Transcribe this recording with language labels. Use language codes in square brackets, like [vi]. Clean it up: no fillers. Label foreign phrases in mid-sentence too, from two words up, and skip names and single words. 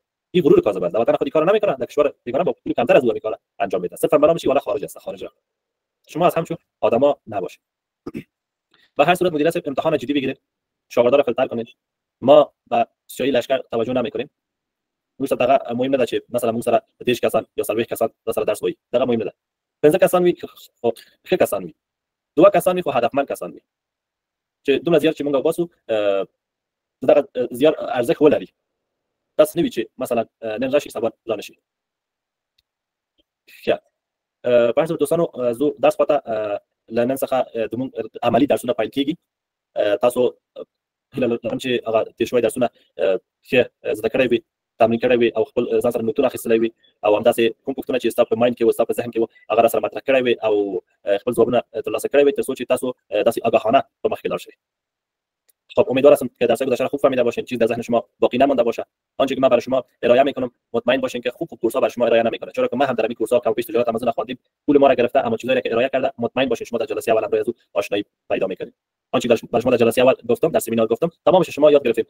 [fa] این غرور کاذب است. وطن خودی کار نمیکنه در کشور دیگران با پول کمتر از او میکنه انجام میده. صرف برنامه چی والا خارج است خارج. شما از همچون آدما نباشید. به هر صورت مدیریت امتحان جدی بگیرید. شاگردا رو فیلتر کنید. ما با سیاسی لشکر توجه نمیکنیم. [ps] اون دغه مهم نه چې مثلا موږ سره 10 کسان یا 30 کسان سره درس وایي دغه مهم نه ده 15 کسان وي خو ښه کسان وي 2 کسان وي خو هدفمند کسان وي چې دومره زیات چې موږ وباسو دغه زیات ارزښت ولري تاسو نه وي چې مثلا نن راشي سبا ځان شي ښه پاتې دوستانو زه درس پته لنن څخه د عملی درسونه پیل کیږي تاسو هله لرم چې هغه د شوي درسونه ښه زده کړئ وي تمرین کړی وي او خپل ځان سره نوټونه اخیستلی وي او همداسې کوم پوښتنه چې ستا په مایند کې و ستا په ذهن کې و هغه راسره مطرح کړی وي او خپل ځوابونه ترلاسه کړی وي تر څو چې تاسو داسې آگاهانه په مخکې لاړ شئ. [fa] خب امیدوار هستم که درس‌های گذشته خوب فهمیده باشین، چیز در ذهن شما باقی نمانده باشه. آنچه که من برای شما ارائه میکنم مطمئن باشین که خوب کورس‌ها برای شما ارائه نمیکنه، چرا که ما هم در این کورس‌ها کم و بیش تجارت آمازون خواندیم، پول ما را گرفته، اما چیزایی که ارائه کرده مطمئن باشین شما در جلسه اول امروز آشنایی پیدا میکنید. آنچه برای شما در جلسه اول گفتم، در سمینار گفتم، تمامش شما یاد گرفتید.